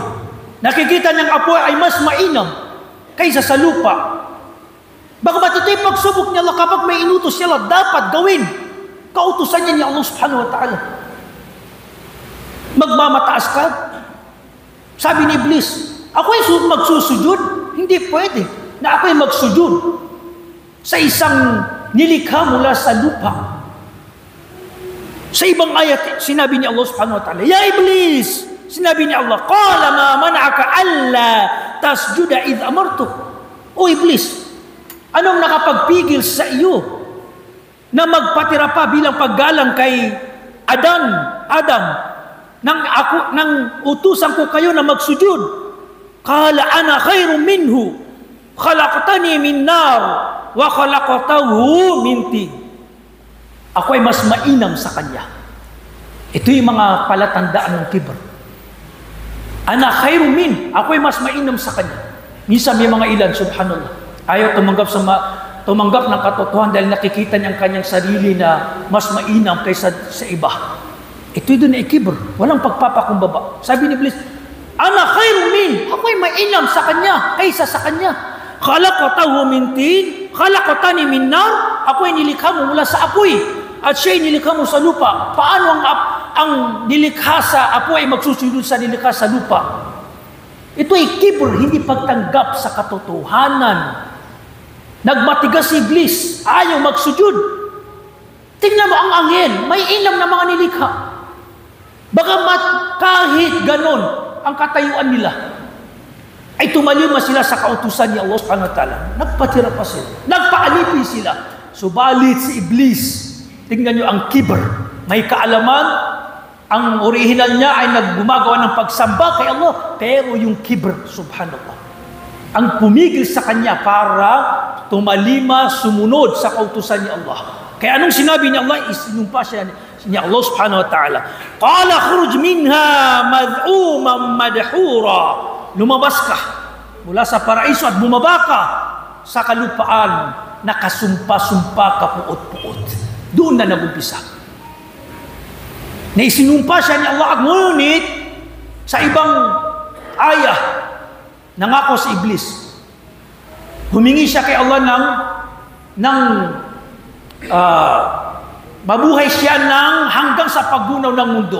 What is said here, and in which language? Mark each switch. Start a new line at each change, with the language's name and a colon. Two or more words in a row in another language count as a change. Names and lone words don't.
Filipino: Nakikita niyang apoy ay mas mainam kaysa sa lupa. Bagamat ito'y pagsubok niya Allah, kapag may inutos niya Allah, dapat gawin. Kautusan niya ni Allah
Arabic: سبحانه وتعالى.
Filipino: Magmamataas ka. Sabi ni Iblis, ako'y magsusujud? Hindi pwede na ako'y magsujud sa isang nilikha mula sa lupa. Sa ibang ayat, sinabi ni Allah
Arabic: سبحانه وتعالى,
Filipino: Ya Iblis! Sinabi ni Allah,
Arabic: قال ما منعك ألا تسجد إذ أمرتك.
Filipino: O Iblis, anong nakapagpigil sa iyo na magpatira pa bilang paggalang kay Adam, nang utusan ko kayo na magsujud?
Arabic: قال أنا خير منه، خلقتني من نار وخلقته من طين.
Filipino: Ako ay mas mainam sa kanya. Ito yung mga palatandaan ng kibr.
Arabic: أنا خير من,
Filipino: ako ay mas mainam sa kanya. Minsan may mga ilan, subhanallah, ayaw tumanggap ng katotohanan dahil nakikita niya ang kanyang sarili na mas mainam kaysa sa iba. Ito'y doon ay kibr, walang pagpapakumbaba. Sabi ni Iblis,
Arabic: أنا خير من,
Filipino: ako ay mainam sa kanya kaysa sa kanya.
Arabic: خلقته من طين، خلقتني من نار,
Filipino: ako ay nilikha mo mula sa apoy at siya ay nilikha mo sa lupa. Paano ang nilikha sa apoy ay magsusunod sa nilikha sa lupa? Ito ay kibr, hindi pagtanggap sa katotohanan. Nagmatigas si Iblis, ayaw magsujud. Tingnan mo ang anghel, may ilam na mga nilikha. Bagamat kahit ganon ang katayuan nila, ay tumalima sila sa kautusan ni Allah
Arabic: سبحانه وتعالى.
Filipino: Nagpatira pa sila, nagpaalipi sila. Subalit si Iblis, tingnan nyo ang kibr, may kaalaman, ang original niya ay naggumagawa ng pagsamba kay Allah, pero yung kibr, subhanallah, ang pumigil sa kanya para tumalima, sumunod sa kautusan ni Allah. Kaya anong sinabi ni Allah? Isinumpa siya ni Allah
Arabic: سبحانه وتعالى. قال اخرج منها مذءوما مدحورا.
Filipino: Lumabas ka mula sa paraiso at bumaba ka sa kalupaan, nakasumpa-sumpa ka puot-puot. Doon na nagumpisa. Na isinumpa siya ni Allah, at ngunit sa ibang ayah, nangako si Iblis Humingi siya kay Allah ng mabuhay siya hanggang sa paggunaw ng mundo.